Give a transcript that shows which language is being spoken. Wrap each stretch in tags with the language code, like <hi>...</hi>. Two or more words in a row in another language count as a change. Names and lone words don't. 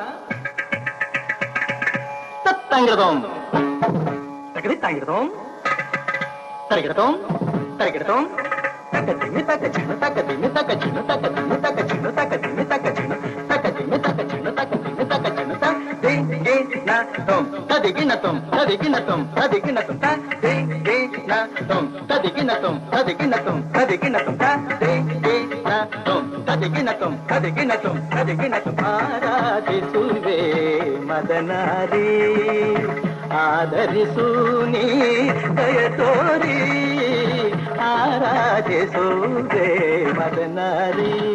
<kn>ತತ್ತಂಗಿಡದೋಂ ತಕದಿ ತಾಂಗಿಡದೋಂ ತರಗಿಡತೋಂ ತರಗಿಡತೋಂ ತಕ ದಿಮಿ ತಕ ಝಣ ತಕ ದಿಮಿ ತಕ ಝಣ ತಕ ದಿಮಿ ತಕ ಝಣ ತಕ ದಿಮಿ ತಕ ಝಣ ತಕ ದಿಮಿ ತಕ ಝಣ ತಕ ದಿಮಿ ತಕ ಝಣ ತ ದಿ ಗಿ ನ ತೋಂ ತದಿಗಿನ ತೋಂ ತದಿಗಿನ ತೋಂ ತದಿಗಿನ ತೋಂ ತ ದಿ ಗಿ ನ ತೋಂ ತದಿಗಿನ ತೋಂ ತದಿಗಿನ ತೋಂ ತದಿಗಿನ ತೋಂ ತ ದಿ ಗಿ ನ ತೋಂ ತದಿಗಿನ ತೋಂ ತದಿಗಿನ ತೋಂ ತದಿಗಿನ ತೋಂ ಆರಾಧಿಸುವೆ ಮದನಾರಿ ಆದರಿಸು ನೀ ದಯ ತೋರಿ ಆರಾಧಿಸುವೆ ಮದನಾರಿ.</kn>